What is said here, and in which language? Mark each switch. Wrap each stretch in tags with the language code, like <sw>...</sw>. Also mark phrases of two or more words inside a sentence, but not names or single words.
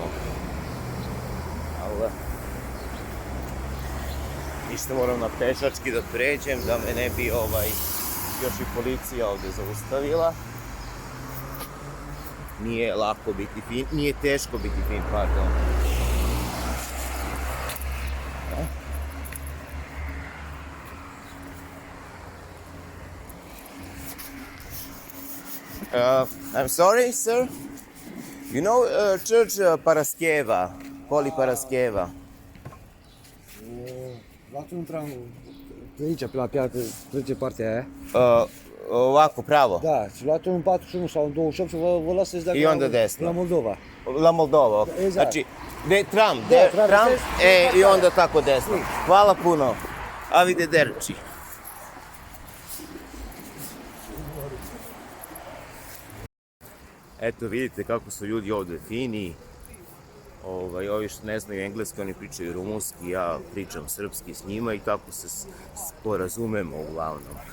<sr>Allah. Ništa, moram na pešački da pređem, da me ne bi još i policija ovde zaustavila. Nije lako biti fin, nije teško biti fin, pardon.</sr> <en>I'm sorry, sir. You know church Paraskeva, Holy Paraskeva?</en> <ro>Lato intrăm pe aici, pe la piață, trece partea aia.</ro> <sr>Ovako, pravo.</sr> <ro>Da, și luați un 41 sau un 28 și vă las să-ți dea</ro> <sr>I onda desno.</sr> <ro>la Moldova. La Moldova, ok. Exact.</ro> <sr>Znači, tram,</sr> <ro>traversez.</ro> <sr>i onda tako desno. Hvala puno. Arrivederci. Eto, vidite kako su ljudi ovde fini. Ovi što ne znaju engleski, oni pričaju rumunski, ja pričam srpski s njima i tako se sporazumemo uglavnom.</sr>